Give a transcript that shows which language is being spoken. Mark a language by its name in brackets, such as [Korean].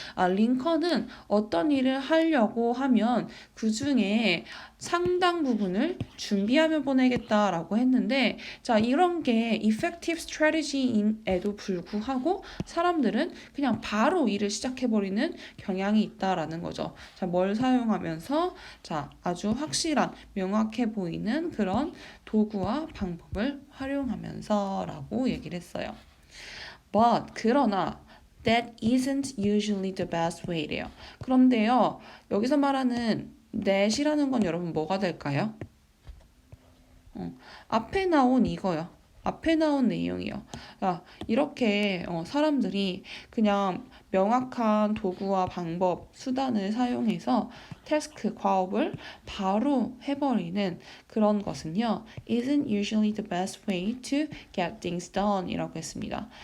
[Korean] 링컨은 어떤 일을 하려고 하면 그 중에 상당 부분을 준비하며 보내겠다라고 했는데, 자, 이런 게 [English] effective strategy [Korean] 임에도 불구하고 사람들은 그냥 바로 일을 시작해버리는 경향이 있다라는 거죠. 자, 뭘 사용하면서, 자, 아주 확실한, 명확해 보이는 그런 도구와 방법을 활용하면서 라고 얘기를 했어요. [English] But, [Korean] 그러나, [English] that isn't usually the best way래요. [Korean] 그런데요, 여기서 말하는 that이라는 건 여러분 뭐가 될까요? 앞에 나온 이거요. 앞에 나온 내용이요. 이렇게 사람들이 그냥 명확한 도구와 방법, 수단을 사용해서 태스크, 과업을 바로 해버리는 그런 것은요, [English] isn't usually the best way to get things done [Korean] 이라고 했습니다.